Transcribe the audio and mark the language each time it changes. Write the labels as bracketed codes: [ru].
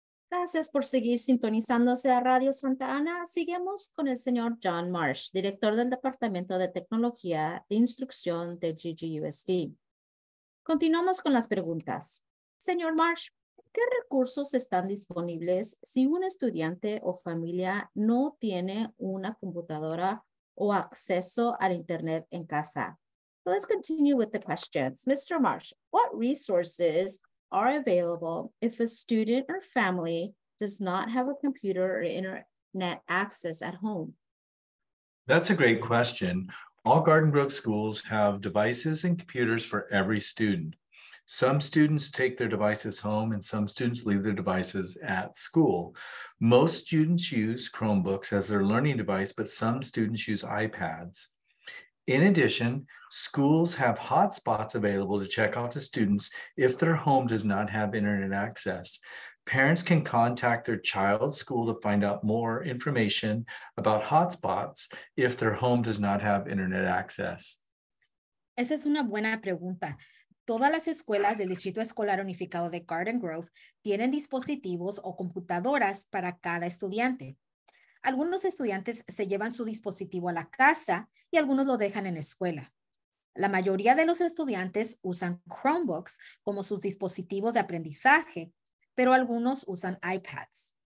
[es] Gracias por seguir sintonizándose a Radio Santa Ana. Seguimos con el señor John Marsh, director del Departamento de Tecnología e Instrucción de GGUSD. Continuamos con las preguntas. Señor Marsh, ¿qué recursos están disponibles si un estudiante o familia no tiene una computadora o acceso al internet en casa? [en] So let's continue with the questions. Mr. Marsh, what resources are available if a student or family does not have a computer or internet access at home? That's a great question. All Garden Grove schools have devices and computers for every student. Some students take their devices home and some students leave their devices at school. Most students use Chromebooks as their learning device, but some students use iPads. In addition, schools have hotspots available to check out to students if their home does not have internet access. Parents can contact their child's school to find out more information about hotspots if their home does not have internet access. [es] Esa es una buena pregunta. Todas las escuelas del Distrito Escolar Unificado de Garden Grove tienen dispositivos o computadoras para cada estudiante. Algunos estudiantes se llevan su dispositivo a la casa y algunos lo dejan en la escuela. La mayoría de los estudiantes usan Chromebooks como sus dispositivos de aprendizaje, pero algunos usan iPads.